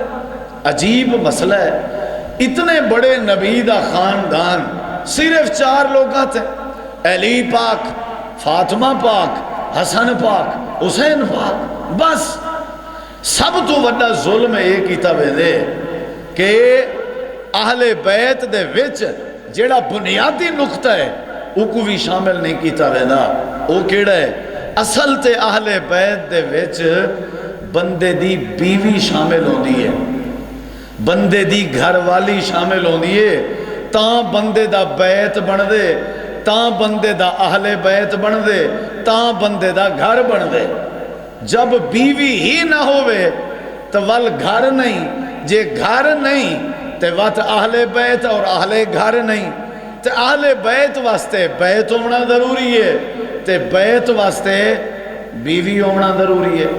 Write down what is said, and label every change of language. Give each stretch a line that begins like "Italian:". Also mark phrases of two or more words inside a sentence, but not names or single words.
Punjabi: عجیب مسئلہ ہے، اتنے بڑے نبی دا خاندان صرف 4 لوگاں تھے، علی پاک، فاطمہ پاک، حسن پاک، حسین پاک، بس۔ سب تو بڑا ظلم ایک کیتا وے دے کہ اہل بیت دے وچ جیڑا بنیادی نقطہ ہے او کو بھی شامل نہیں کیتا وے دا، او کیڑا ہے؟ اصل تے اہل بیت دے وچ بندے دی بیوی شامل ہوندی ہے، بندے دی گھر والی شامل ہوندی ہے، تاں بندے دا بیت بن دے، تاں بندے دا اہل بیت بن دے، تاں بندے دا گھر بن دے۔ جب بیوی ہی نہ ہوئے تو ول گھر نہیں، جے گھر نہیں تو وقت اہل بیت اور اہل گھر نہیں، تو اہل بیت واسطے بیت ہونا ضروری ہے، تو بیت واسطے بیوی ہونا ضروری ہے۔